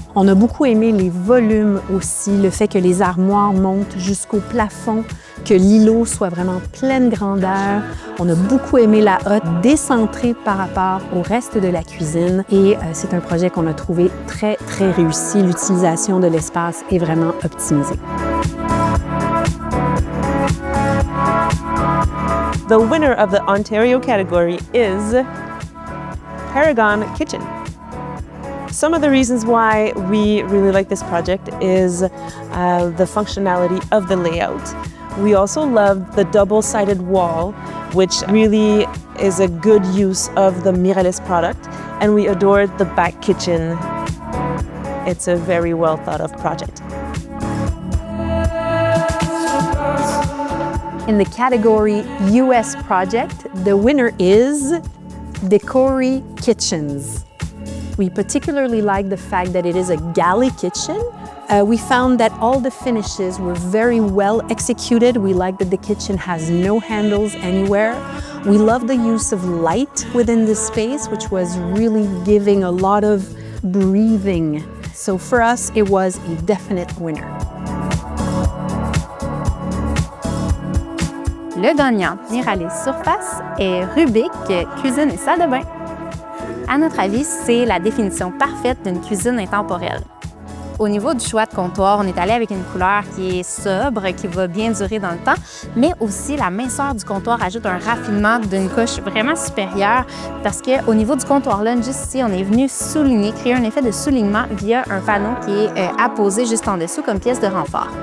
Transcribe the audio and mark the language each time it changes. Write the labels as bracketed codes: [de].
[fr] On a beaucoup aimé les volumes aussi, le fait que les armoires montent jusqu'au plafond, que l'îlot soit vraiment pleine grandeur. On a beaucoup aimé la hotte décentrée par rapport au reste de la cuisine et c'est un projet qu'on a trouvé très, très réussi. L'utilisation de l'espace est vraiment optimisée. [en] The winner of the Ontario category is Paragon Kitchen. Some of the reasons why we really like this project is the functionality of the layout. We also love the double-sided wall, which really is a good use of the Miralis product, and we adored the back kitchen. It's a very well thought of project. In the category US Project, the winner is Decory Kitchens. We particularly like the fact that it is a galley kitchen. We found that all the finishes were very well executed. We like that the kitchen has no handles anywhere. We love the use of light within the space, which was really giving a lot of breathing. So for us, it was a definite winner. [fr] Le gagnant Miralis Surface est Rubik Cuisine et Salle de bain. À notre avis, c'est la définition parfaite d'une cuisine intemporelle. Au niveau du choix de comptoir, on est allé avec une couleur qui est sobre, qui va bien durer dans le temps, mais aussi la minceur du comptoir ajoute un raffinement d'une couche vraiment supérieure parce qu'au niveau du comptoir lunch, juste ici, on est venu souligner, créer un effet de soulignement via un panneau qui est apposé juste en dessous comme pièce de renfort.